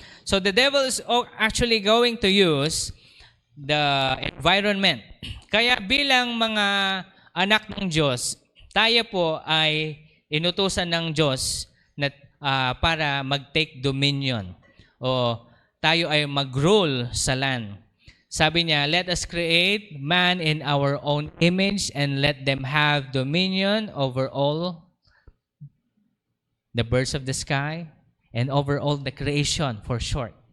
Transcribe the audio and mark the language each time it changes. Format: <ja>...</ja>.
<en>So the devil is actually going to use the environment.</en> <tl>Kaya bilang mga anak ng Diyos, tayo po ay inutusan ng Diyos na, para mag-take dominion o tayo ay mag-rule sa land. Sabi niya,</tl> <en>let us create man in our own image and let them have dominion over all the birds of the sky and over all the creation, for short.</en>